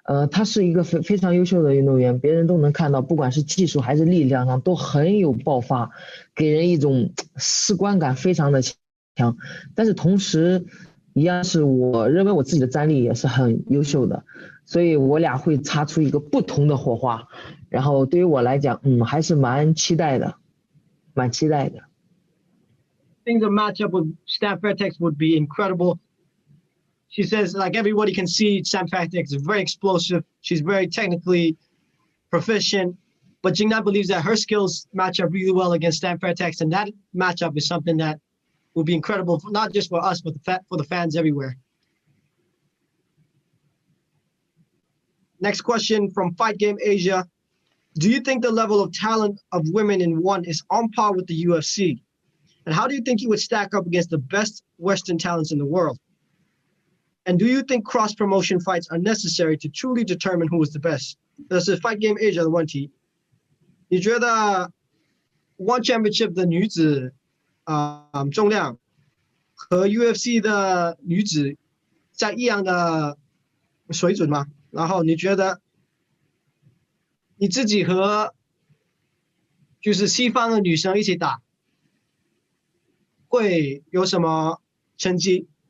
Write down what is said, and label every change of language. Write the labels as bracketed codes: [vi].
[zh] 他是一个非常优秀的运动员，别人都能看到，不管是技术还是力量上都很有爆发，给人一种视观感非常的强。但是同时，一样是我认为我自己的战力也是很优秀的，所以我俩会擦出一个不同的火花。然后对于我来讲，还是蛮期待的。 [en] I think the matchup with Stan Fairtex would be incredible. She says, like everybody can see, Stan Fairtex is very explosive. She's very technically proficient. But Jing Nan believes that her skills match up really well against Stan Fairtex. And that matchup is something that will be incredible, not just for us, but for the fans everywhere. Next question from Fight Game Asia. Do you think the level of talent of women in ONE is on par with the UFC? And how do you think you would stack up against the best Western talents in the world? And do you think cross-promotion fights are necessary to truly determine who is the best? [zh] 这是 Fight Game Asia 的问题。你觉得 ONE Championship 的女子重量和 UFC 的女子在一样的水准吗？然后你觉得你自己和就是西方的女生一起打会有什么成绩？